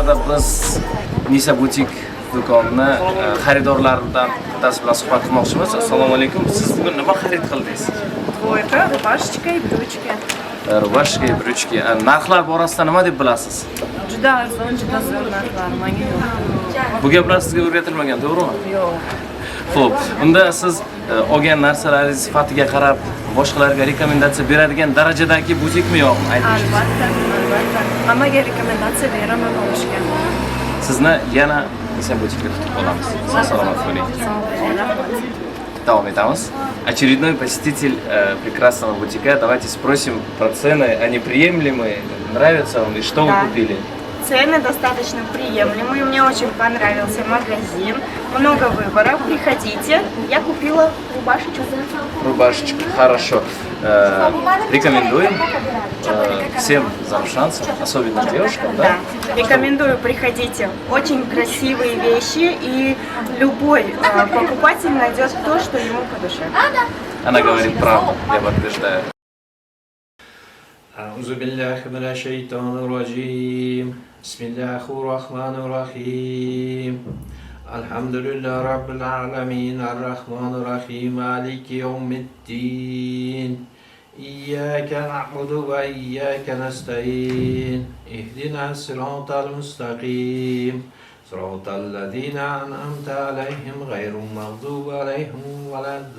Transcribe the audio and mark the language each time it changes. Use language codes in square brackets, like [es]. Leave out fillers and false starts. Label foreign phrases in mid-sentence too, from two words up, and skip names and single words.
[uz] biz Nisa butik do'konini xaridorlaridan bittasi bilan suhbat qilmoqchimiz. Assalomu alaykum. Siz bugun nima xarid qildingiz? [ru] Двойка, рубашечка и брючки. Rubashka, brючки. [uz] Narxlar borasida nima deb bilasiz? Juda arzon, juda zo'r narxlar, menga yo'q. Bu gaplar sizga o'rgatilmagan, to'g'rimi? Yo'q. Xo'p, unda siz olgan narsalaringiz sifatiga qarab boshqalarga rekomendatsiya beradigan darajadagi butikmi yo'qmi aytishingiz? Albatta, albatta. Hammaga rekomendatsiya beraman olishga. Sizni yana Nisa butikga kutib qolamiz. Salomat bo'ling. Davom etamiz. [ru] Очередной посетитель прекрасного бутика. Давайте спросим про цены. Они приемлемые? Нравятся вам? И что вы купили? Цены достаточно приемлемые. Мне очень понравился магазин. Много выборов. Приходите. Я купила рубашечку. Рубашечка. Хорошо. Рекомендуем всем зарушанцам, особенно девушкам, да? Рекомендую, приходите. Очень красивые вещи. И любой покупатель найдет то, что ему по душе. Она говорит правду, я подтверждаю. [ar] أعوذ بالله من الشيطان الرجيم بسم الله الرحمن الرحيم الحمد لله رب العالمين الرحمن الرحيم مالك يوم الدين إياك نعبد وإياك نستعين اهدنا الصراط المستقيم صراط الذين أنعمت عليهم غير المغضوب عليهم ولا